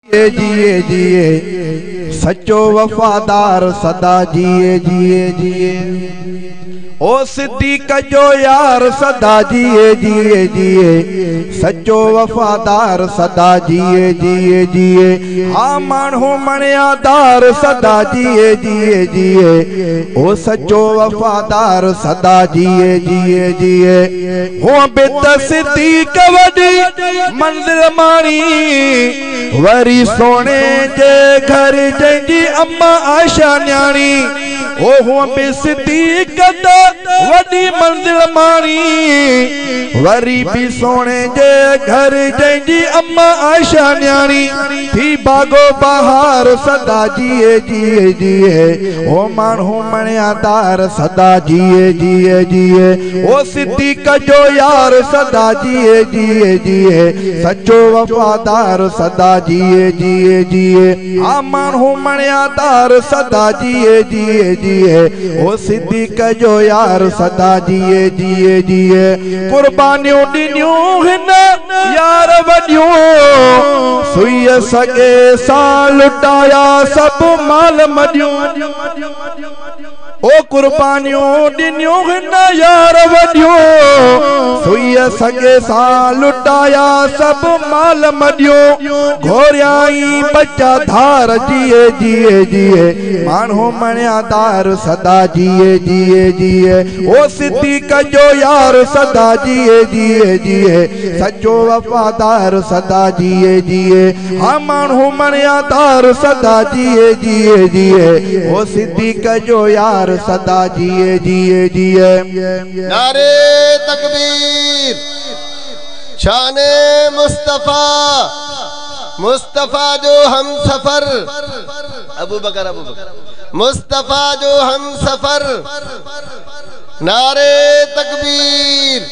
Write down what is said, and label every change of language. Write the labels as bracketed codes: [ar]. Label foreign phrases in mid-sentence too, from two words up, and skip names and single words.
[sd] जिए जिए सच्चो वफादार सदा जिए जिए जिए ओ सिद्दीक़ जो यार सदा जिए जिए जिए सच्चो वफादार सदा जिए जिए जिए हाँ माण्हू मणियादार सदा जिए जिए जिए ओ सच्चो वफादार सदा जिए जिए जिए हो बित सिद्दीक़ वडी मंज़िल माणी वरी सोने जे घर जंहिंजी अम्मा आयशा न्याणी ओ हुआ बि सिद्दीक़ वडी मंज़िल माणी वरी भी सोने जे घर जंहिंजी अम्मा आयशा न्याणी थी बागो बहार सदा जिए जिए जिए ओ माण्हू मणियादार सदा जिए जिए जिए ओ सिद्दीक़ जो यार सदा जिए जिए जिए सच्चो वफादार सदा जिए जिए जिए आ माण्हू मणियादार सदा जिए जिए जिए ओ सिद्दीक़ जो यार सदा जिए जिए जिए कुर्बानियों ॾिनियूं हिन यार वॾियूं सुई सगे सां लुटाया सब माल मॾियूं ओ कुर्बानियों ॾिनियूं हिन यार वॾियूं सुई सगे सां लुटाया सब माल मॾियूं घोरियाई बच्चा धार जिए जिए जिए माण्हू मणियादार सदा जिए जिए जिए ओ सिद्दीक़ जो यार सदा जिए जिए जिए सच्चो वफादार सदा जिए जिए हाँ माण्हू मणियादार सदा जिए जिए जिए ओ सिद्दीक़ जो यार सदा जिए जिए जिए [ur] नारे तकबीर शाने मुस्तफा [sd] मुस्तफा जो हम सफर अबू बकर मुस्तफा जो हम सफर [ur] नारे तकबीर